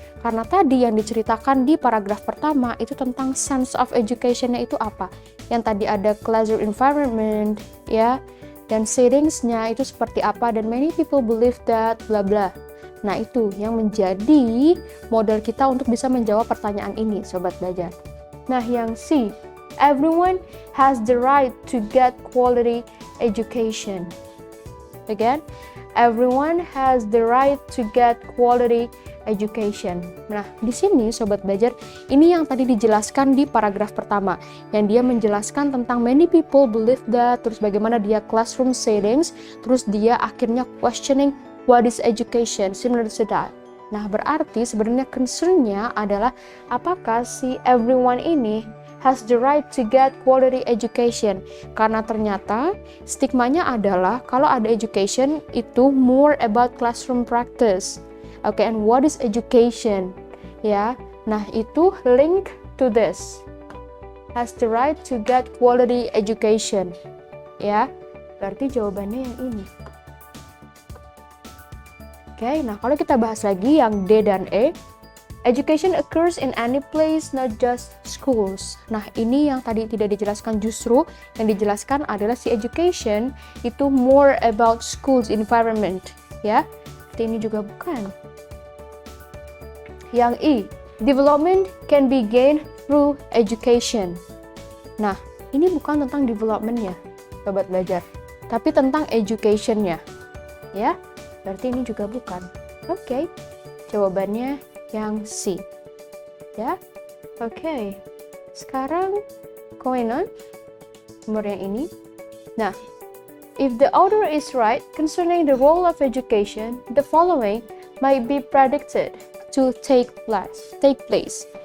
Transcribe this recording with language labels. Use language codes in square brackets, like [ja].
[id] Karena tadi yang diceritakan di paragraf pertama itu tentang [en] sense of education- [id] nya itu apa? Yang tadi ada classroom environment, ya, dan settings-nya itu seperti apa, dan [en] many people believe that, bla bla. [id] Nah, itu yang menjadi modal kita untuk bisa menjawab pertanyaan ini, sobat belajar. Nah, yang C, [en] everyone has the right to get quality education. Again, everyone has the right to get quality education. [id] Nah, di sini sobat belajar, ini yang tadi dijelaskan di paragraf pertama, yang dia menjelaskan tentang [en] many people believe that, [id] terus bagaimana dia classroom settings, terus dia akhirnya [en] questioning what is education, similar to that. [id] Nah, berarti sebenarnya concern-nya adalah apakah si everyone ini [en] has the right to get quality education, [id] karena ternyata stigmanya adalah kalau ada education itu [en] more about classroom practice. Oke, and what is education? [id] Ya, nah itu [en] link to this. Has the right to get quality education. [id] Ya, berarti jawabannya yang ini. Oke, nah kalau kita bahas lagi yang D dan E, [en] education occurs in any place, not just schools. [id] Nah, ini yang tadi tidak dijelaskan, justru yang dijelaskan adalah si education itu [en] more about schools environment, [id] ya. Ini juga bukan. Yang E, [en] development can be gained through education. [id] Nah, ini bukan tentang development-nya, sobat belajar, tapi tentang education-nya, ya. Berarti ini juga bukan. Oke, jawabannya yang C, ya. Oke, sekarang [en] going on, [id] nomor yang ini. [en] Nah, if the author is right concerning the role of education, the following might be predicted to take place.